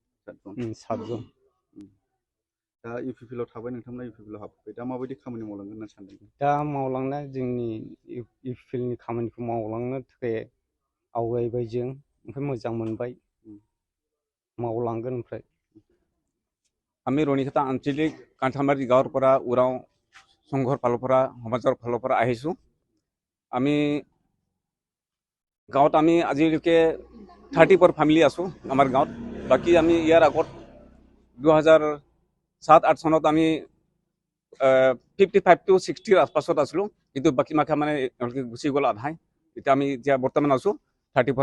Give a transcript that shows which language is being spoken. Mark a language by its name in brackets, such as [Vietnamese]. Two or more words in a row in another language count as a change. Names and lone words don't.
[Bodo] दा इउपिपिएलआव थाबाय नोंथांमोना इउपिपिएलआव हाबबाय दा माबायदि खामानि मावलांगोन होनना सानदों दा मावलांनो जोंनि इउपिपिएलनि खामानिखौ मावलांनो थाखाय आवगायबाय जों ओमफ्राय मोजां मोनबाय मावलांगोन ओमफ्राय [Assamese] আমি রণিকতা আঞ্চলিক কাণ্ঠালমাৰী গাঁৱৰ পৰা উৰাও সংঘৰ ফালৰ পৰা সমাজৰ ফালৰ পৰা আহিছোঁ আমি গাঁৱত আমি আজিলৈকে 34 ফ্যামিলি আছোঁ আমাৰ গাঁৱত বাকি আমি ইয়াৰ আগত 2007-8 চনত আমি 55 to 60 আশপাশত আছিলোঁ কিন্তু বাকি মাখা মানে গুচি গ'ল আধাই এতিয়া আমি এতিয়া বৰ্তমান আছোঁ 34